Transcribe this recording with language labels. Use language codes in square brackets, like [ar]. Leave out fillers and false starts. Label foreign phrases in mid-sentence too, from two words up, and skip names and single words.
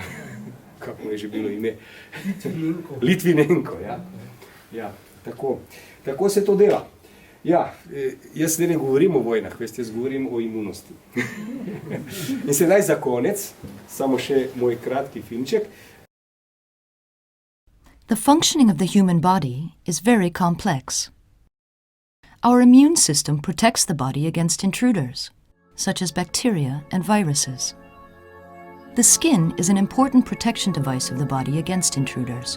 [sl] Kako je že bilo ime? Litvinenko. Ja. Ja, tako se to dela. Ja, jaz ne govorim o vojnah, veste, jaz govorim o imunosti. In sedaj za konec, samo še moj kratki filmček. [en] The functioning of the human body is very complex. Our immune system protects the body against intruders, such as bacteria and viruses. The skin is an important protection device of the body against intruders.